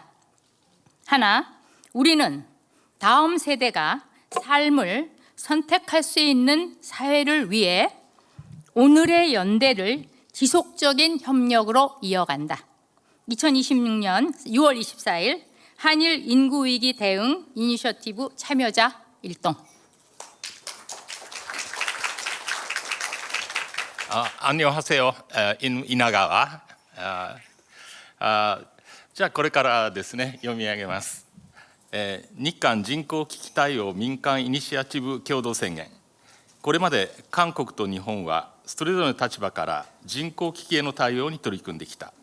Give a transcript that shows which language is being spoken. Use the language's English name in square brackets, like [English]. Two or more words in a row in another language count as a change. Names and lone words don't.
[Korean] 하나, 우리는 다음 세대가 삶을 선택할 수 있는 사회를 위해 오늘의 연대를 지속적인 협력으로 이어간다. 2026년 6월 24일 한일 인구위기 대응 이니셔티브 참여자 일동. 안녕하세요. [Japanese] 稲川。じゃあこれからですね、読み上げます。日韓人口危機対応民間イニシアチブ共同宣言。これまで韓国と日本はそれぞれの立場から人口危機への対応に取り組んできた。